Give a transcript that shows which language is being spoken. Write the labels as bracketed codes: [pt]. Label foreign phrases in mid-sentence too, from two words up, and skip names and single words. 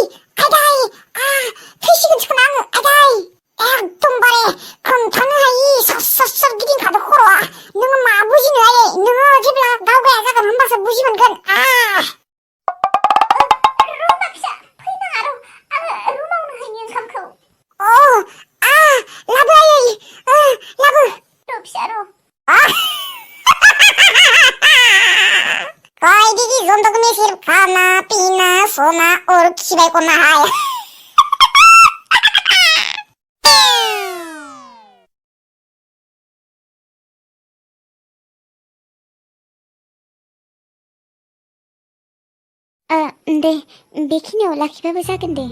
[brx] आइदै थैसिगोनसो खोमा आङो। आइदै एकदमबारे हमथानो हायि सार गिदिंखादों खर'आ। नोङो मा बुजिनो आयै, नोङो जेब्ला गावगाया जागोन होमबासो बुजि मोनगोन। रुमा फिसा फैनाङा र', आङो रुमावनो हैनि ओंखामखौ। लाबो आयै, लाबो। र' फिसा र'। [hi] कोई दीदी जिंदगी में सिर्फ खाना पीना सोना और खिबाय को नहाय। [brx] दे बेखिनियाव लाखिबाबो जागोन दे।